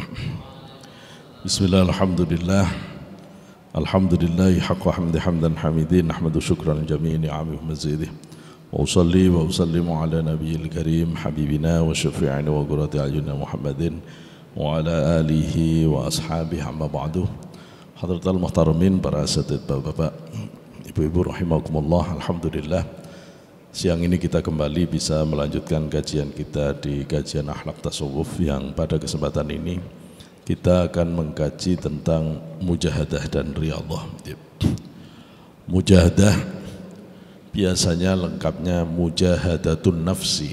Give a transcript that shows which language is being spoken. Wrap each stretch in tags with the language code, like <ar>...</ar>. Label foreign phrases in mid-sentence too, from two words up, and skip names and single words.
<ar>بسم الله، الحمد لله. الحمد لله حق حمد حمدا حامدين. نحمد شكرا جميع نعمه مزيده. وأصلي وأسلم على النبي الكريم حبيبنا وشفيعنا وقرة أعيننا محمد وعلى آله وأصحابه أما بعد. حضرات المحترمين,</ar> <id>para asatidz, bapak-bapak, ibu-ibu rahimakumullah. Alhamdulillah, siang ini kita kembali bisa melanjutkan kajian kita di kajian akhlak tasawuf, yang pada kesempatan ini kita akan mengkaji tentang mujahadah dan riyadhah. Mujahadah biasanya lengkapnya</id> <ar>مجاهدة النفس.</ar>